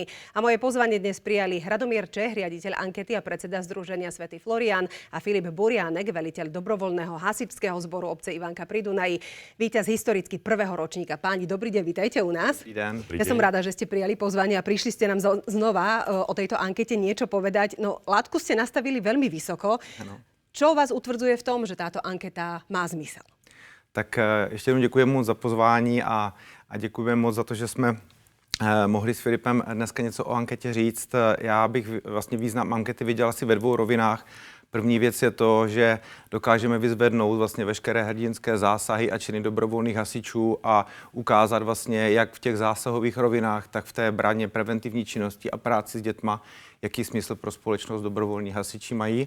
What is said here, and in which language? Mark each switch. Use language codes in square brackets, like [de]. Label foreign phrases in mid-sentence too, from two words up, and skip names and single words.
[sk] A moje pozvanie dnes prijali Radomír Čech, riaditeľ ankety a predseda Združenia Svätý Florián, a Filip Buriánek, veliteľ dobrovoľného hasičského zboru obce Ivanka pri Dunaji. Víťaz historicky prvého ročníka. Páni, dobrý deň. Vítajte u nás. Ja som rada, že ste prijali pozvanie a prišli ste nám znova o tejto ankete niečo povedať. No, látku ste nastavili veľmi vysoko. [cs] Ano. [sk] Čo vás utvrdzuje v tom, že táto anketa má zmysel? [cs] Tak ještě jednou děkujeme moc za pozvání a děkujeme moc za to, že jsme mohli s Filipem dneska něco o anketě říct. Já bych vlastně význam ankety viděl asi ve dvou rovinách. První věc je to, že dokážeme vyzvednout vlastně veškeré hrdinské zásahy a činy dobrovolných hasičů a ukázat vlastně jak v těch zásahových rovinách, tak v té braně preventivní činnosti a práci s dětma, jaký smysl pro společnost dobrovolní hasiči mají.